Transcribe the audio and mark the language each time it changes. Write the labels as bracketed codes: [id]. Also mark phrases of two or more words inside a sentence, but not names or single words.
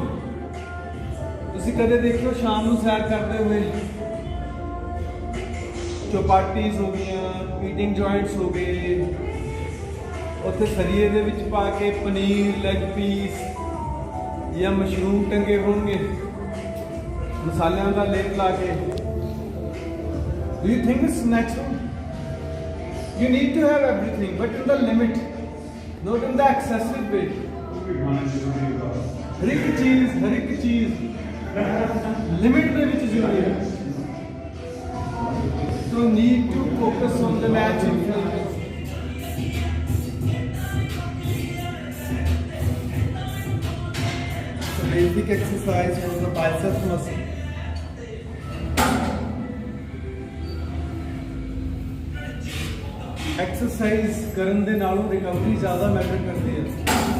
[pa] ਤੁਸੀਂ ਕਦੇ ਦੇਖਿਓ ਸ਼ਾਮ ਨੂੰ ਸੈਰ ਕਰਦੇ ਹੋਏ ਚੌਪਾਟੀਜ਼ ਹੋ ਗਈਆਂ, [en] eating joints [pa] ਹੋ ਗਏ, ਉੱਥੇ ਸਰੀਏ ਦੇ ਵਿੱਚ ਪਾ ਕੇ ਪਨੀਰ, [en] leg piece [pa] ਜਾਂ ਮਸ਼ਰੂਮ ਟੰਗੇ ਹੋਣਗੇ ਮਸਾਲਿਆਂ ਦਾ ਲੇਪ ਲਾ ਕੇ। [en] Do you think it's natural? You need to have everything, but in the limit, not in the excessive way. [pa] ਹਰ ਇੱਕ ਚੀਜ਼ लिमिट ਦੇ ਵਿੱਚ ਜ਼ਰੂਰੀ ਹੈ। [en] So need to focus on the matching. So basic exercise for the biceps muscle. [pa] एक्सरसाइज ਕਰਨ ਦੇ ਨਾਲੋਂ ਰਿਕਵਰੀ ਜ਼ਿਆਦਾ ਮੈਟਰ ਕਰਦੀ ਹੈ।